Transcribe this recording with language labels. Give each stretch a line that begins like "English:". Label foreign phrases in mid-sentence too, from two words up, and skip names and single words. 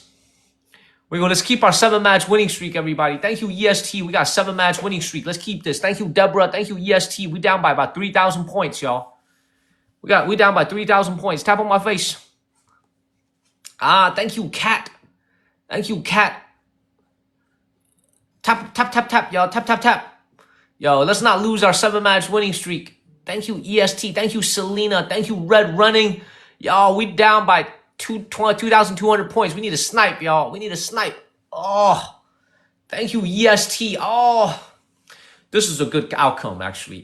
English: Let's keep our 7-match winning streak, everybody. Thank you, EST. We got a 7-match winning streak. Let's keep this. Thank you, Deborah. Thank you, EST. We down by about 3,000 points, y'all. We down by 3,000 points. Tap on my face. Thank you, Kat. Thank you, Kat. Tap, tap, tap, tap, y'all. Tap, tap, tap. Yo, let's not lose our 7-match winning streak. Thank you, EST. Thank you, Selena. Thank you, Red Running. Y'all, we down by 2,200 points. We need a snipe, y'all. We need a snipe. Oh, thank you, EST. Oh, this is a good outcome, actually.